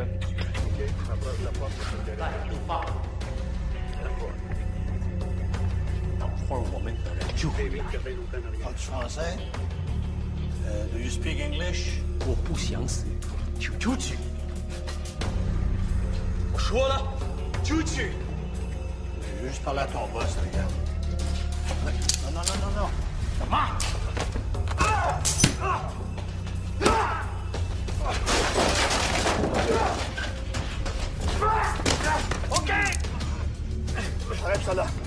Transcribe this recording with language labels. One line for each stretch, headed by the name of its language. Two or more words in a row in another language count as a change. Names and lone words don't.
French: OK, approche la porte. Parles-tu français?
English: Do you speak English?
Chinese: 我不想死，就出去。我说了，出去。
French: Je vais juste parler à ton boss, les gars. Non, non, non, non, non. Comment? OK! Arrête ça là.